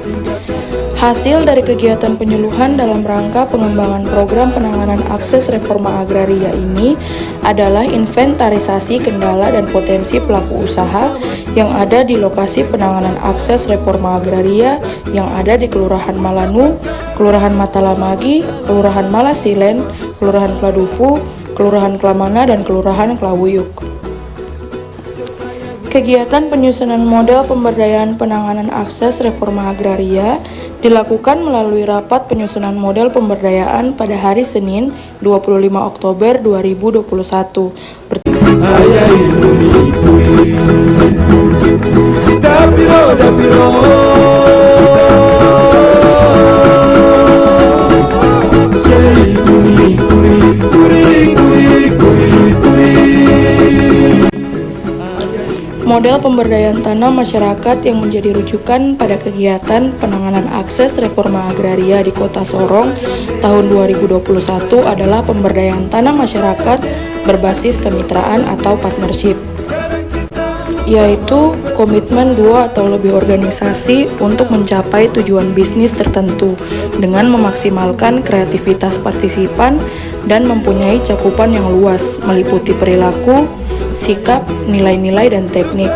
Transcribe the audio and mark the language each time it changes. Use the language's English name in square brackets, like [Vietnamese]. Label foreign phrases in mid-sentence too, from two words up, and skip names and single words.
[Indonesian] Hasil dari kegiatan penyuluhan dalam rangka pengembangan program penanganan akses reforma agraria ini adalah inventarisasi kendala dan potensi pelaku usaha yang ada di lokasi penanganan akses reforma agraria yang ada di Kelurahan Malanu, Kelurahan Matalamagi, Kelurahan Malasilen, Kelurahan Kladufu, Kelurahan Klamana, dan Kelurahan Klawuyuk. Kegiatan penyusunan model pemberdayaan penanganan akses reforma agraria dilakukan melalui rapat penyusunan model pemberdayaan pada hari Senin 25 Oktober 2021. Ayai muni puri Dapiro dapiro Sei muni puri puri puri puri puri. Model pemberdayaan tanah masyarakat yang menjadi rujukan pada kegiatan penanganan akses reforma agraria di Kota Sorong tahun 2021 adalah pemberdayaan tanah masyarakat berbasis kemitraan atau partnership, yaitu komitmen 2 atau lebih organisasi untuk mencapai tujuan bisnis tertentu dengan memaksimalkan kreativitas partisipan dan mempunyai cakupan yang luas meliputi perilaku, sikap, nilai-nilai, dan teknik.